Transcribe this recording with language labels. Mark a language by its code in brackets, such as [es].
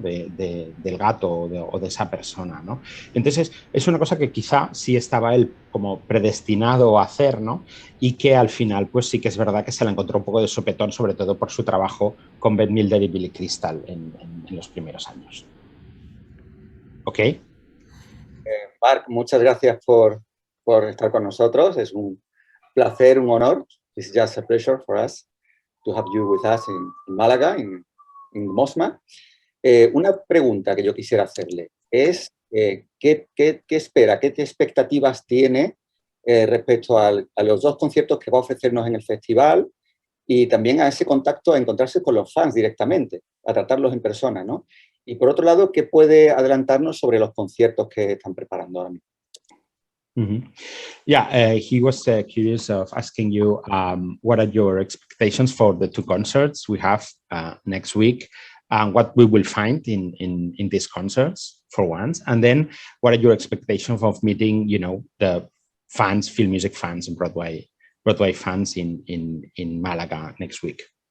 [es] Del gato o de esa persona, ¿no? Entonces, es una cosa que quizá sí estaba él como predestinado a hacer, ¿no? Y que al final, pues sí que es verdad que se la encontró un poco de sopetón, sobre todo por su trabajo con Bette Midler y Billy Crystal en los primeros años. ¿Ok? Marc, muchas gracias por estar con nosotros. Es un placer, un honor. [en] It's just a pleasure for us to have you with us in Málaga, in MOSMA. [es] Una pregunta que yo quisiera hacerle es ¿qué espera, qué expectativas tiene respecto a los 2 conciertos que va a ofrecernos en el festival y también a ese contacto, a encontrarse con los fans directamente, a tratarlos en persona, ¿no? Y por otro lado, ¿qué puede adelantarnos sobre los conciertos que están preparando ahora mismo? Mm-hmm. [en] Yeah, he was curious of asking you what are your expectations for the 2 concerts we have next week, and what we will find in these concerts for once, and then what are your expectations of meeting, you know, the fans, film music fans, and Broadway fans in Málaga next week.